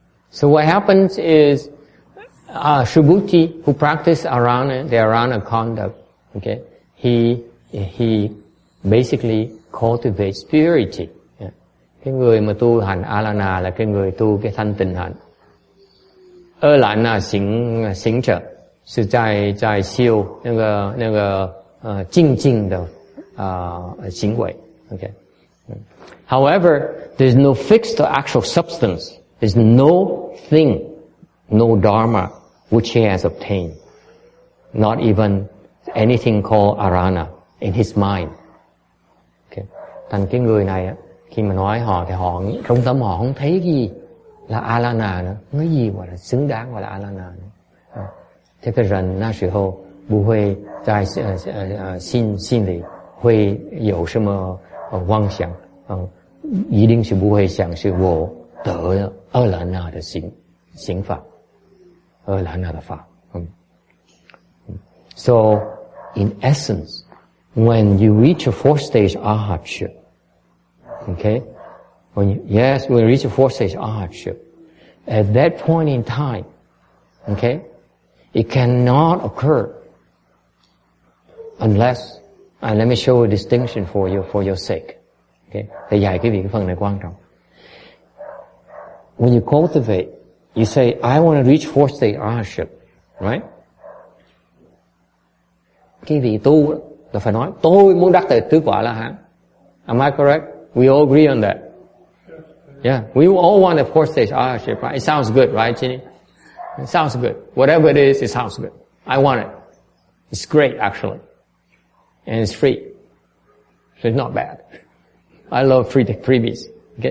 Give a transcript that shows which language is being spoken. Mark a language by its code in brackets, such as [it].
[en] So what happens is Subhuti, who practiced arana, the arana conduct, okay, he basically cultivates purity. Yeah. [vi] Cái người mà tu hành arana là cái người tu cái thanh tịnh hạnh. [zh] 二兰那行者是在修那个静静的行为。 [en] Okay. However, there's no fixed or actual substance. There's no thing, no dharma which he has obtained. Not even anything called arana in his mind. Okay. [vi] Thành cái người này khi mà nói họ thì họ trong tâm họ không thấy cái gì là alana nữa, nói gì gọi là xứng đáng gọi là alana nữa. [zh] 这个人那时候不会在心里会有什么妄想，一定是不会想是我得了二兰那的行法，二兰那的法。 [en] So in essence, when you reach a fourth stage arhatship, okay, when you reach a fourth stage arhatship, at that point in time, okay, it cannot occur unless, and let me show a distinction for your sake. [vi] Okay, để dạy quý vị cái phần này quan trọng. [en] When you cultivate, you say, I want to reach fourth stage arhatship, right? [vi] Cái vị tu là phải nói, tôi muốn đắc tứ quả La Hán. [en] Am I correct? We all agree on that. Yeah, we all want a fourth stage arhatship, right? It sounds good, right, Ginny? It sounds good. Whatever it is, it sounds good. I want it. It's great, actually. And it's free. So it's not bad. I love freebies. Okay?